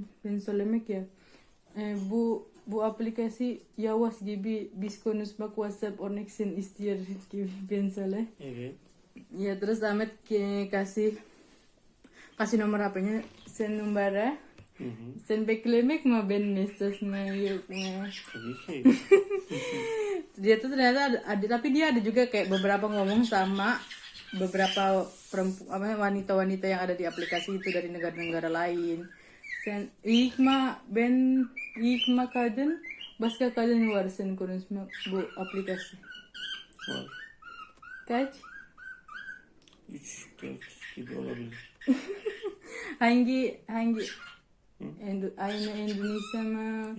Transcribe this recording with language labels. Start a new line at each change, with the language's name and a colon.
Turkish: Ben söylemek ya bu aplikasi yavaş gibi, biz konuşmak WhatsApp connection istiyor gibi ben söyle. Evet.
Indonesian: Ya terus Ahmed kasih nomor HP-nya,
Turkish: sen numara. Sen beklemek mah ben mesajnya yok mah. Tabii ki.
Indonesian: Dia tuh ternyata ada, tapi dia ada juga kayak beberapa ngomong sama beberapa wanita-wanita yang ada di aplikasi itu dari negara-negara lain.
Turkish: Sen ikma kadın başka kadın var sen konuşma bu aplikasi. Var. Kaç? 3-4 gibi olabilir. Hangi Hı? aynı Endonezya mı?